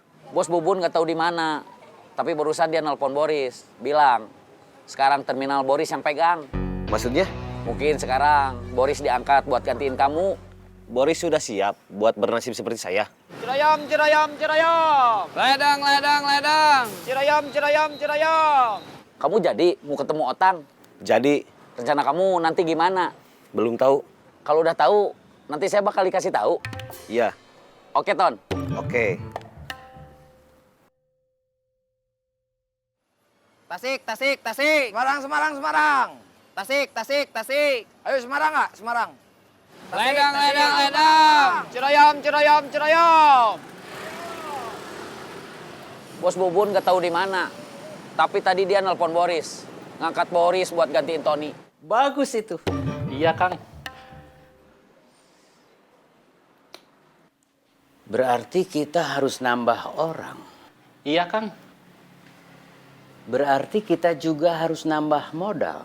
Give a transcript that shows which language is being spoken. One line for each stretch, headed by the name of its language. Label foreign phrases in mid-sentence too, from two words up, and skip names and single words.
Indonesian: Bos Bubun nggak tahu di mana. Tapi barusan dia nelpon Boris, bilang sekarang terminal Boris yang pegang. maksudnya? Mungkin sekarang Boris diangkat buat gantiin kamu. Boris sudah siap buat bernasib seperti saya. Cirayam, cirayam, cirayam. Ledang, ledang, ledang. Cirayam, cirayam, cirayam. Kamu jadi mau ketemu Otang. Jadi, Rencana kamu nanti gimana? belum tahu? Kalau udah tahu, nanti saya bakal dikasih tahu. Iya, Oke, Ton. oke. Tasik, tasik, tasik. Semarang, Semarang, Semarang. Tasik, tasik, tasik. Ayo Semarang nggak? Semarang. Tasik, Ledang, tasik. ledang, ledang. Cirayam, cirayam, cirayam. Bos Bubun nggak tahu di mana. Tapi tadi dia nelpon Boris. Ngangkat Boris buat gantiin Tony. Bagus itu. Iya, Kang. Berarti kita harus nambah orang. Iya, Kang. Berarti kita juga harus nambah modal.